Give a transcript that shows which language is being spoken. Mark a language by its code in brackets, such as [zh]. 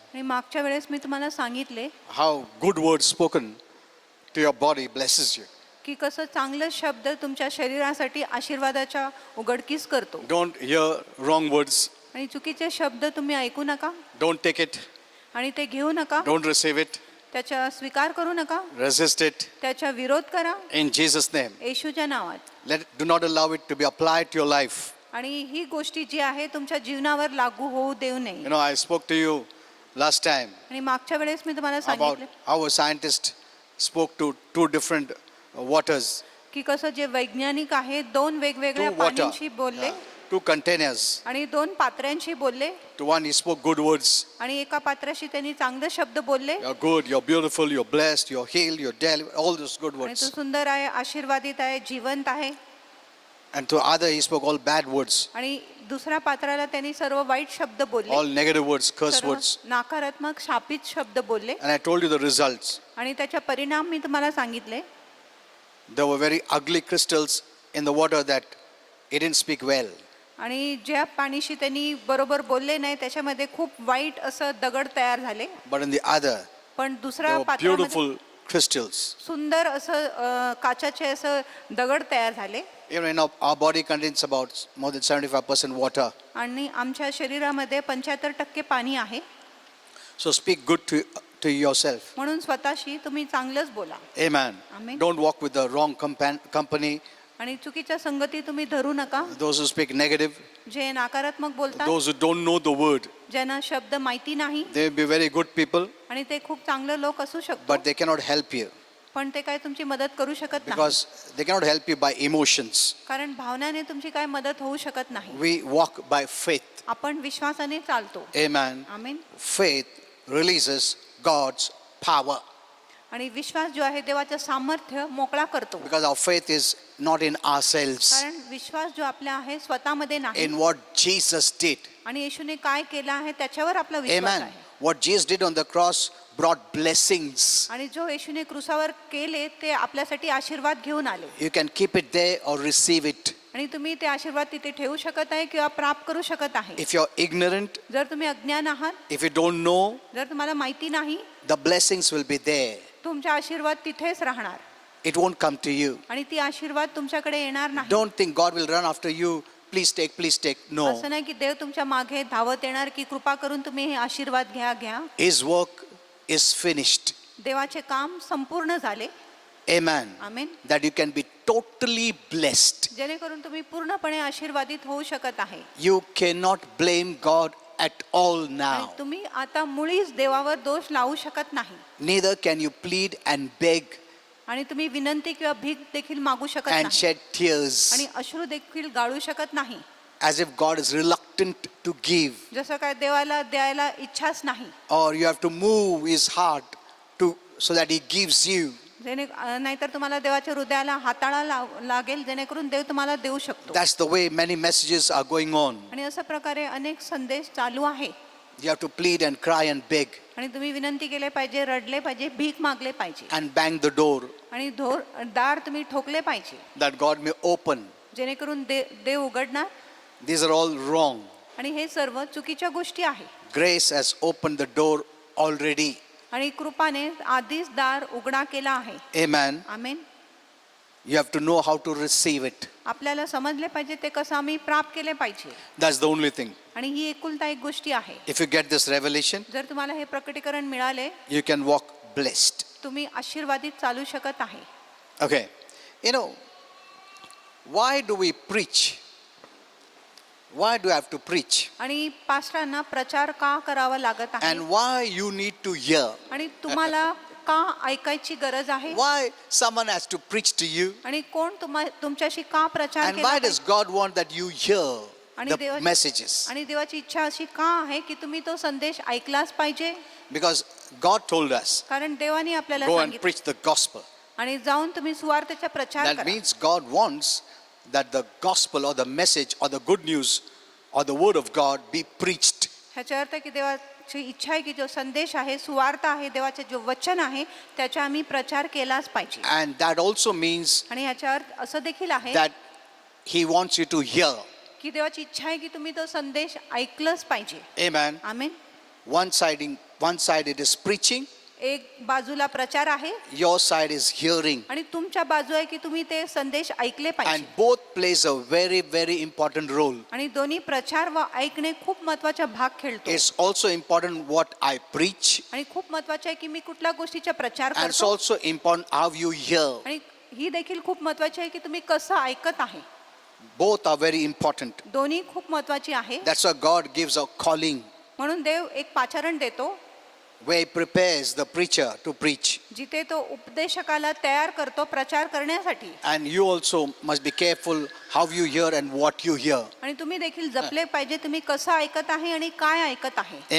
[mr] आणि मागच्या वेळेस मी तुम्हाला सांगितले [en] how good words spoken to your body blesses you. [mr] की कसं चांगलं शब्द तुमच्या शरीरासाठी आशीर्वादाच्या उघडकीस करतो. [en] Don't hear wrong words. [mr] आणि चुकीचे शब्द तुम्ही ऐकू नका. [en] Don't take it. [mr] आणि ते घेऊ नका. [en] Don't receive it. [mr] त्याचा स्वीकार करू नका. [en] Resist it. [mr] त्याचा विरोध करा. [en] In Jesus' name. [mr] येशूच्या नावात. [en] Do not allow it to be applied to your life. [mr] आणि ही गोष्टी जी आहे तुमच्या जीवनावर लागू होऊ देऊ नये. [en] You know, I spoke to you last time [mr] आणि मागच्या वेळेस मी तुम्हाला [en] about [mr] सांगितले [en] how a scientist spoke to two different waters. [mr] की कसं जे वैज्ञानिक आहेत दोन वेगवेगळ्या [en] Two water. [mr] पाण्यांशी बोलले [en] Two containers. [mr] आणि दोन पात्र्यांशी बोलले. [en] To one he spoke good words. [mr] आणि एका पात्राशी त्यांनी चांगले शब्द बोलले. [en] You're good, you're beautiful, you're blessed, you're healed, you're delivered, all those good [mr] आणि तो [en] words. [mr] सुंदर आहे, आशीर्वादित आहे, जिवंत आहे. [en] And to other he spoke all bad words, [mr] आणि दुसऱ्या पात्राला त्यांनी सर्व वाईट शब्द बोलले. [en] all negative words, curse [mr] सर्व [en] words. [mr] नकारात्मक शापित शब्द बोलले. [en] And I told you the results. [mr] आणि त्याचा परिणाम मी तुम्हाला सांगितले. [en] There were very ugly crystals in the water that he didn't speak well. [mr] आणि ज्या पाणीशी त्यांनी बरोबर बोलले नाही त्याच्यामध्ये खूप वाईट असं दगड तयार झाले. [en] But in the other, [mr] पण [en] there [mr] दुसऱ्या [en] were [mr] पात्रामध्ये [en] beautiful crystals. [mr] सुंदर असं काचाचे असं दगड तयार झाले. [en] You know, our body contains about more than 75% water. [mr] आणि आमच्या शरीरामध्ये 75% पाणी आहे. [en] So speak good to yourself. [mr] म्हणून स्वतःशी तुम्ही चांगलंच बोला. [en] Amen. Amen. Don't walk with the wrong company. [mr] आणि चुकीच्या संगती तुम्ही धरू नका. [en] Those who speak negative, [mr] जे नकारात्मक बोलतात, [en] those who don't know the word, [mr] ज्यांना शब्द माहिती नाही [en] they may be very good people, [mr] आणि ते खूप चांगले लोक असू शकतात, [en] but they cannot help you [mr] पण ते काय तुमची मदत करू शकत नाही. [en] because they cannot help you by emotions. [mr] कारण भावनाने तुमची काय मदत होऊ शकत नाही. [en] We walk by faith. [mr] आपण विश्वासाने चालतो. [en] Amen. [mr] आमेन. [en] Faith releases God's power [mr] आणि विश्वास जो आहे देवाचं सामर्थ्य मोकळा करतो. [en] because our faith is not in ourselves, [mr] कारण विश्वास जो आपला आहे स्वतःमध्ये नाही. [en] in what Jesus did. [mr] आणि येशूने काय केलं आहे त्याच्यावर आपला विश्वास [en] Amen. [mr] आहे. [en] What Jesus did on the cross brought blessings. [mr] आणि जो येशूने क्रूसावर केले ते आपल्यासाठी आशीर्वाद घेऊन आले. [en] You can keep it there or receive it. [mr] आणि तुम्ही ते आशीर्वाद तिथे ठेवू शकत आहे किंवा प्राप्त करू शकत आहे. [en] If you're ignorant, [mr] जर तुम्ही अज्ञान आहात, [en] if you don't know, [mr] जर तुम्हाला माहिती नाही, [en] the blessings will be there. [mr] तुमचे आशीर्वाद तिथेच राहणार [en] It won't come to you. [mr] आणि ती आशीर्वाद तुमच्याकडे येणार नाही. [en] Don't think God will run after you. Please take, please take. No. [mr] असं नाही की देव तुमच्या मागे धावत येणार की कृपा करून तुम्ही हे आशीर्वाद घ्या. [en] His work is finished. [mr] देवाचे काम संपूर्ण झाले. [en] Amen. [mr] Amen. [en] That you can be totally blessed. [mr] जेणेकरून तुम्ही पूर्णपणे आशीर्वादित होऊ शकत आहे. [en] You cannot blame God at all [mr] आणि [en] now. [mr] तुम्ही आता मुळीच देवावर दोष लावू शकत नाही. [en] Neither can you plead and beg [mr] आणि तुम्ही विनंती किंवा भीक देखील मागू शकत [en] and [mr] नाही. [en] shed tears [mr] आणि अश्रू देखील गाळू शकत नाही. [en] as if God is reluctant to give, [mr] जसं काय देवाला द्यायला इच्छाच नाही. [en] or you have to move his heart to so that he gives you. [mr] नाहीतर तुम्हाला देवाच्या हृदयाला हाताळा लागेल जेणेकरून देव तुम्हाला देऊ शकतो. [en] That's the way many messages are going on. [mr] आणि अशा प्रकारे अनेक संदेश चालू आहे. [en] You have to plead and cry and beg [mr] आणि तुम्ही विनंती केले पाहिजे, रडले पाहिजे, भीक मागले पाहिजे [en] and bang the door [mr] आणि दार तुम्ही ठोकले पाहिजे [en] that God may open. [mr] जेणेकरून देव उघडणार. [en] These are all wrong. [mr] आणि हे सर्व चुकीच्या गोष्टी आहे. [en] Grace has opened the door already. [mr] आणि कृपाने आधीच दार उघडा केला आहे. [en] Amen. [mr] Amen. [en] You have to know how to receive it. [mr] आपल्याला समजले पाहिजे ते कसं आम्ही प्राप्त केले पाहिजे. [en] That's the only thing. [mr] आणि ही एकुलता एक गोष्टी आहे. [en] If you get this revelation, [mr] जर तुम्हाला हे प्रकटीकरण मिळाले [en] you can walk blessed. [mr] तुम्ही आशीर्वादित चालू शकत आहे. [en] Okay. You know, why do we preach? Why do I have to preach? [mr] आणि पास्टरांना प्रचार का करावा लागत आहे [en] And why you need to hear? [mr] आणि तुम्हाला का ऐकायची गरज आहे [en] Why someone has to preach to you? [mr] आणि कोण तुमच्याशी का प्रचार [en] And [mr] केला [en] why does [mr] पाहिजे? [en] God want that you hear [mr] आणि [en] the [mr] देवा- [en] messages? [mr] आणि देवाची इच्छा अशी का आहे की तुम्ही तो संदेश ऐकलाच पाहिजे. [en] Because God told us, [mr] कारण देवाने आपल्याला [en] go and [mr] सांगितलं [en] preach the gospel. [mr] आणि जाऊन तुम्ही सुवार्तेचा प्रचार [en] That [mr] करा. [en] means God wants that the gospel or the message or the good news or the word of God be preached. [mr] ह्याचा अर्थ की देवाची इच्छा आहे की जो संदेश आहे, सुवार्ता आहे, देवाचे जो वचन आहे त्याचा आम्ही प्रचार केलाच पाहिजे. [en] And that also means [mr] आणि याचा अर्थ असं देखील आहे [en] that He wants you to hear. [mr] की देवाची इच्छा आहे की तुम्ही तो संदेश ऐकलंच पाहिजे. [en] Amen. [mr] Amen. [en] One side it is preaching, [mr] एक बाजूला प्रचार आहे [en] your side is hearing. [mr] आणि तुमच्या बाजू आहे की तुम्ही ते संदेश ऐकले [en] And [mr] पाहिजे. [en] both plays a very, very important role. [mr] आणि दोन्ही प्रचार व ऐकणे खूप महत्वाचा भाग खेळतो. [en] It's also important what I preach, [mr] आणि खूप महत्वाचे आहे की मी कुठल्या गोष्टीचा प्रचार [en] and it's [mr] करतो. [en] also important how you hear. [mr] आणि ही देखील खूप महत्वाची आहे की तुम्ही कसं ऐकत आहे. [en] Both are very important. [mr] दोन्ही खूप महत्वाची आहे. [en] That's why God gives a calling [mr] म्हणून देव एक पाचारण देतो [en] where He prepares the preacher to preach. [mr] जिथे तो उपदेशकाला तयार करतो प्रचार करण्यासाठी. [en] And you also must be careful how you hear and what you hear. [mr] आणि तुम्ही देखील जपले पाहिजे तुम्ही कसं ऐकत आहे आणि काय ऐकत आहे.